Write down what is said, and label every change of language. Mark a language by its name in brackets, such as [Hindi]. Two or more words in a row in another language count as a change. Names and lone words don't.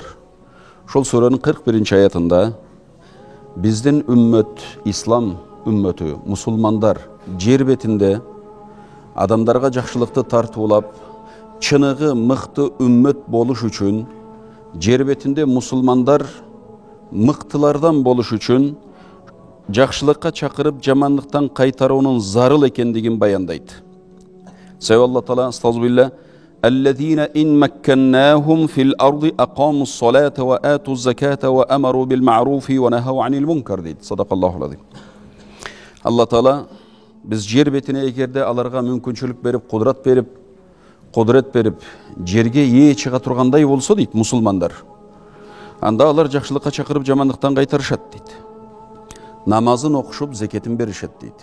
[Kyrgyz] Шол сүрөнүн 41-аятында биздин үммөт, ислам үммөтү, мусулмандар жер бетинде адамдарга жакшылыкты тартуулап, чыныгы мыкты үммөт болуш үчүн, жер бетинде мусулмандар мыктылардан болуш үчүн жакшылыкка чакырып, жамандыктан кайтаруунун зарыл экендигин баяндайт. Себеби Алла Таала [Arabic] астагфирулла الذين إن مكناهم في الأرض أقاموا الصلاة وآتوا الزكاة وأمروا بالمعروف ونهوا عن المنكر дейт. صدق الله العظيم. [Kyrgyz] Алла Таала biz жер бетине эгерде аларга мүмкүнчүлүк берип, кудрет берип, жерге ээ чыга тургандай болсо дейт мусулмандар. Анда алар жакшылыкка чакырып, жамандыктан кайтарышат дейт. Намазын окушуп, зекетин беришет дейт.